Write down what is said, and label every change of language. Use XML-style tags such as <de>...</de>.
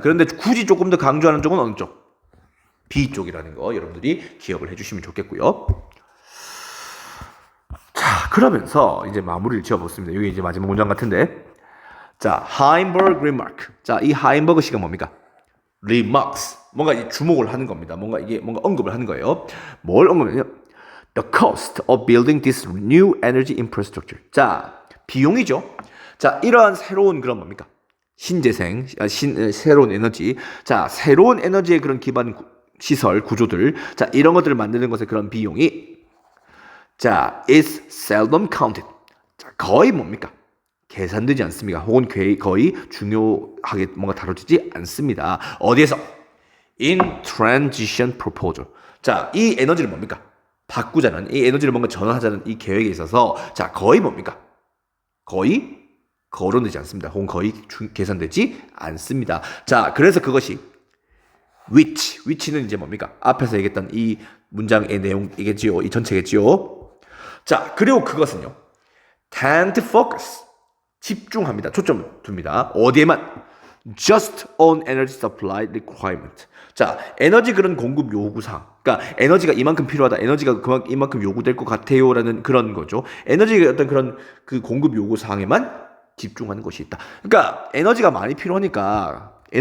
<ko>그런데 굳이 조금 더 강조하는 쪽은 어느 쪽? B 쪽이라는 거 여러분들이 기억을 해주시면 좋겠고요. 자, 그러면서 이제 마무리를 지어보겠습니다. 여기 이제 마지막 문장 같은데, 자, 하인버그 remark. 자, 이 하인버그 씨가 뭡니까?</ko> <en>remarks.</en> <ko>뭔가 이 주목을 하는 겁니다. 뭔가 언급을 하는 거예요. 뭘 언급하냐면</ko> <en>the cost of building this new energy infrastructure.</en> <ko>자, 비용이죠. 자, 이러한 새로운 그런 뭡니까? 신재생, 새로운 에너지. 자, 새로운 에너지의 그런 기반 시설, 구조들. 자, 이런 것들을 만드는 것의 그런 비용이 자,</ko> <en>is seldom counted.</en> <ko>자, 거의 뭡니까? 계산되지 않습니다. 혹은 거의 중요하게 뭔가 다뤄지지 않습니다. 어디에서?</ko> <en>In transition proposal.</en> <ko>자, 이 에너지를 뭡니까? 바꾸자는, 이 에너지를 뭔가 전환하자는 이 계획에 있어서 자, 거의 뭡니까? 거의 거론되지 않습니다. 혹은 거의 계산되지 않습니다. 자, 그래서 그것이 which는 이제 뭡니까? 앞에서 얘기했던 이 문장의 내용이겠지요. 이 전체겠지요. 자, 그리고 그것은요.</ko> <en>tend to focus.</en> <ko>집중합니다. 초점 둡니다. 어디에만?</ko> <en>just on energy supply requirement.</en> <ko>자, 에너지 그런 공급 요구사항. 그러니까 에너지가 이만큼 필요하다. 에너지가 이만큼 요구될 것 같아요라는 그런 거죠. 에너지의 어떤 그런 그 공급 요구사항에만 집중하는 것이 있다. 그러니까 에너지가 많이 필요하다.</ko>